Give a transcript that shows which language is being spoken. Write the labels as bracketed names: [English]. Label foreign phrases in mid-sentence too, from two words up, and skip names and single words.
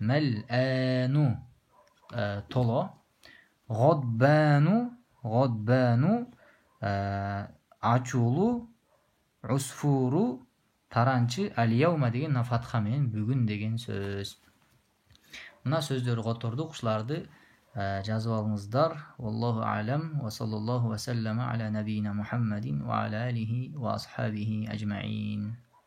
[Kyrgyz] Мал'ану толо. Гадбану ачуулуу. Усфуру таранчы. Ал-яума деген фатха менен бүгүн деген сөз. Мына сөздөрдү котордук. Ушуларды жазып алыңыздар. [Arabic] والله أعلم وصلى الله وسلم على نبينا محمد وعلى آله وأصحابه أجمعين.